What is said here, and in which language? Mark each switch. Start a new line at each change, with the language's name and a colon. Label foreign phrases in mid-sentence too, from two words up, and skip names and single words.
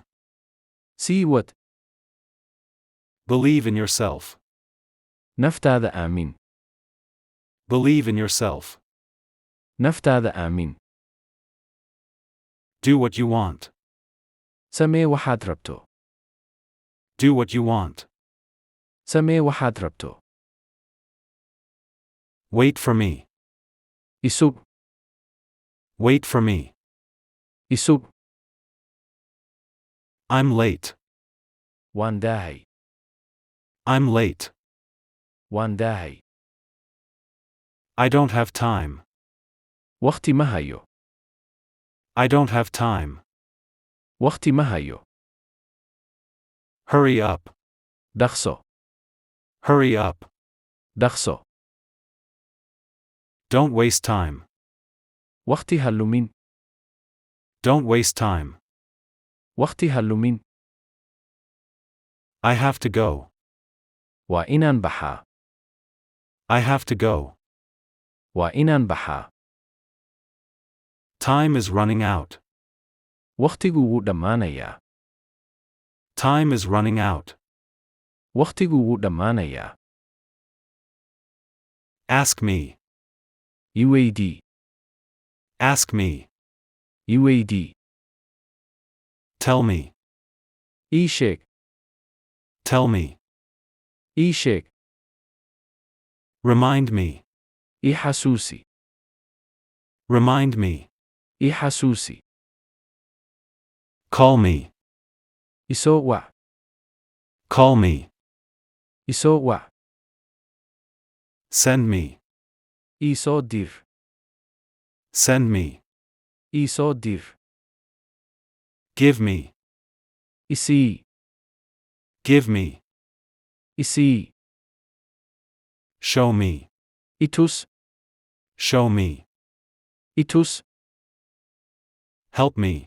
Somali: Sii wad.
English: Believe in yourself.
Somali: Naftaada aamin.
English: Believe in yourself.
Somali: Naftaada aamin.
English: Do what you want.
Somali: Samee waxaad rabto.
English: Do what you want.
Somali: Samee waxaad rabto.
English: Wait for me.
Somali: Isug.
English: Wait for me.
Somali: Isug.
English: I'm late.
Somali: Waan daahay.
English: I'm late.
Somali: Waan daahay.
English: I don't have time.
Somali: Waqti ma hayo.
English: I don't have time.
Somali: Waqti ma hayo.
English: Hurry up.
Somali: Dhaqso.
English: Hurry up.
Somali: Dhaqso.
English: Don't waste time.
Somali: Waqti ha lumin.
English: Don't waste time.
Somali: Waqti ha lumin.
English: I have to go.
Somali: Waa inaan baxaa.
English: I have to go.
Somali: Waa inaan baxaa.
English: Time is running out.
Somali: Waqtigu wuu dhammaanayaa.
English: Time is running out.
Somali: Waqtigu wuu dhammaanayaa.
English: Ask me.
Somali: I weydii.
English: Ask me.
Somali: I weydii.
English: Tell me.
Somali: Ii sheeg.
English: Tell me.
Somali: Ii sheeg.
English: Remind me.
Somali: I xasuusi.
English: Remind me.
Somali: I xasuusi.
English: Call me.
Somali: Isoo wac.
English: Call me.
Somali: Isoo wac.
English: Send me.
Somali: Ii soo dir.
English: Send me.
Somali: Ii soo dir.
English: Give me.
Somali: Isii.
English: Give me.
Somali: Isii.
English: Show me.
Somali: Itus.
English: Show me.
Somali: Itus.
English: Help me.